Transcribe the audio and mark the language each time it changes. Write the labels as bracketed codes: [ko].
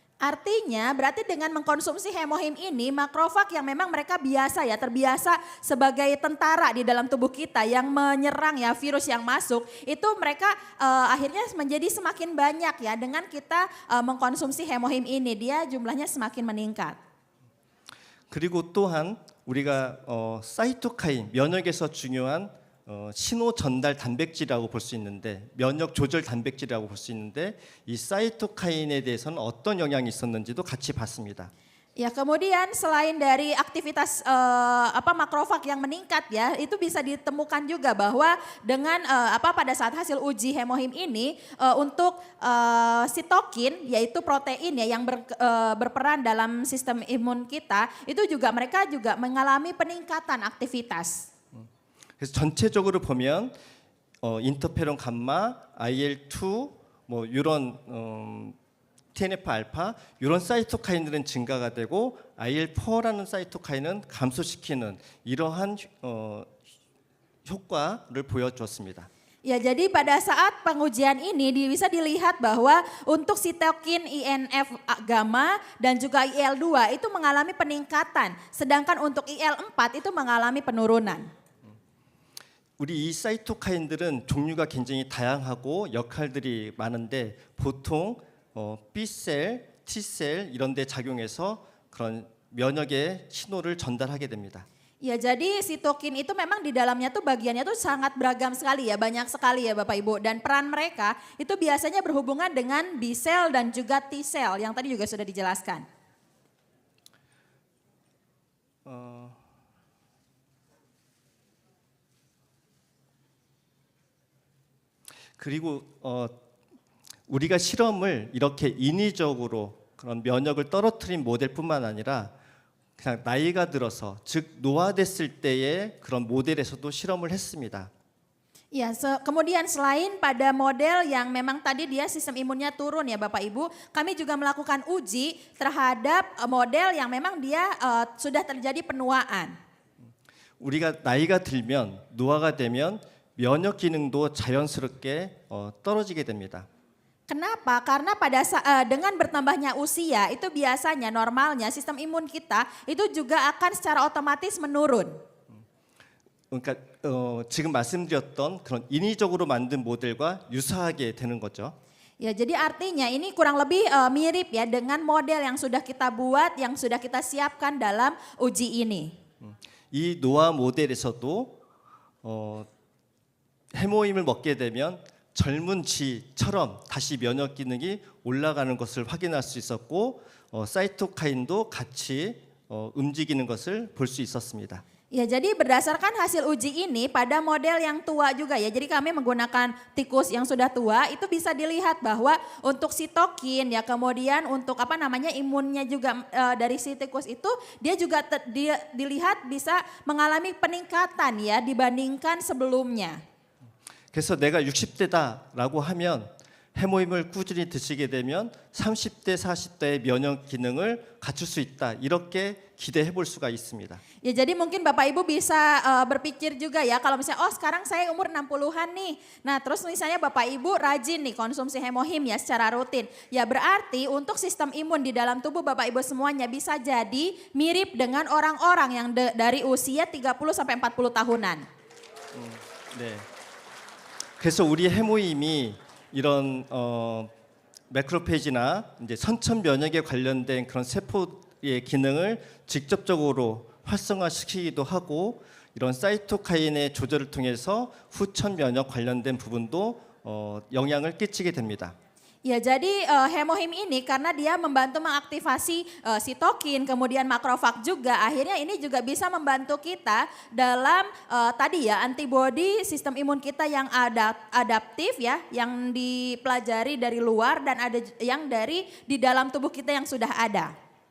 [id] Artinya berarti dengan mengkonsumsi hemohim ini makrofag yang memang mereka biasa ya terbiasa sebagai tentara di dalam tubuh kita yang menyerang ya virus yang masuk itu mereka akhirnya menjadi semakin banyak ya dengan kita mengkonsumsi hemohim ini dia jumlahnya semakin meningkat. [ko] 그리고 또한 우리가 사이토카인 면역에서 중요한 신호 전달 단백질이라고 볼 수 있는데 면역 조절 단백질이라고 볼 수 있는데 이 사이토카인에 대해서는 어떤 영향이 있었는지도 같이 봤습니다. [id] Ya, kemudian selain dari aktivitas makrofag yang meningkat ya, itu bisa ditemukan juga bahwa dengan pada saat hasil uji hemohim ini untuk sitokin yaitu protein ya yang berperan dalam sistem imun kita, itu juga mereka juga mengalami peningkatan aktivitas. [ko] 그래서 전체적으로 보면 인터페론 감마, IL2 뭐 이런 TNF 알파 이런 사이토카인들은 증가가 되고 IL4라는 사이토카인은 감소시키는 이러한 효과를 보여주었습니다. [id] Ya, jadi pada saat pengujian ini bisa dilihat bahwa untuk sitokin INF gamma dan juga IL2 itu mengalami peningkatan, sedangkan untuk IL4 itu mengalami penurunan. [ko] 우리 이 사이토카인들은 종류가 굉장히 다양하고 역할들이 많은데 보통 B셀, T셀 이런 데 작용해서 그런 면역의 신호를 전달하게 됩니다. [id] Ya, jadi sitokin itu memang di dalamnya tuh bagiannya tuh sangat beragam sekali ya, banyak sekali ya Bapak Ibu. Dan peran mereka itu biasanya berhubungan dengan B sel dan juga T sel yang tadi juga sudah dijelaskan. [ko] 그리고 우리가 실험을 이렇게 인위적으로 그런 면역을 떨어뜨린 모델뿐만 아니라 그냥 나이가 들어서 즉 노화됐을 때의 그런 모델에서도 실험을 했습니다. [id] Ya, kemudian selain pada model yang memang tadi dia sistem imunnya turun ya Bapak Ibu, kami juga melakukan uji terhadap model yang memang dia sudah terjadi penuaan. [ko] 우리가 나이가 들면 노화가 되면 면역 기능도 자연스럽게 떨어지게 됩니다. [id] Kenapa? Karena dengan bertambahnya usia itu biasanya normalnya sistem imun kita itu juga akan secara otomatis menurun. [ko] 그러니까 지금 말씀드렸던 그런 인위적으로 만든 모델과 유사하게 되는 거죠. [id] Ya, jadi artinya ini kurang lebih mirip ya dengan model yang sudah kita buat, yang sudah kita siapkan dalam uji ini. [ko] 이 노화 모델에서도 해모임을 먹게 되면 젊은 쥐처럼 다시 면역 기능이 올라가는 것을 확인할 수 있었고 사이토카인도 같이 움직이는 것을 볼 수 있었습니다. [id] Ya, jadi berdasarkan hasil uji ini pada model yang tua juga ya. Jadi kami menggunakan tikus yang sudah tua itu bisa dilihat bahwa untuk sitokin ya kemudian untuk imunnya juga dari si tikus itu dia juga dilihat bisa mengalami peningkatan ya dibandingkan sebelumnya. [ko] 그래서 내가 60대다라고 하면 해모임을 꾸준히 드시게 되면 30대, 40대의 면역 기능을 갖출 수 있다. 이렇게 기대해 볼 수가 있습니다. [id] Ya jadi mungkin Bapak Ibu bisa berpikir juga ya kalau misalnya oh sekarang saya umur 60-an nih. Nah terus misalnya Bapak Ibu rajin nih konsumsi hemohim ya secara rutin. Ya berarti untuk sistem imun di dalam tubuh Bapak Ibu semuanya bisa jadi mirip dengan orang-orang yang dari usia 30 sampai 40 tahunan. [ko] 네. 그래서 우리 해모임이 이런 매크로페이지나 이제 선천 면역에 관련된 그런 세포의 기능을 직접적으로 활성화시키기도 하고 이런 사이토카인의 조절을 통해서 후천 면역 관련된 부분도 영향을 끼치게 됩니다. [id] Ya jadi hemohim ini karena dia membantu mengaktifasi sitokin kemudian makrofag juga akhirnya ini juga bisa membantu kita dalam tadi ya antibodi sistem imun kita yang adaptif ya yang dipelajari dari luar dan ada yang dari di dalam tubuh kita yang sudah ada.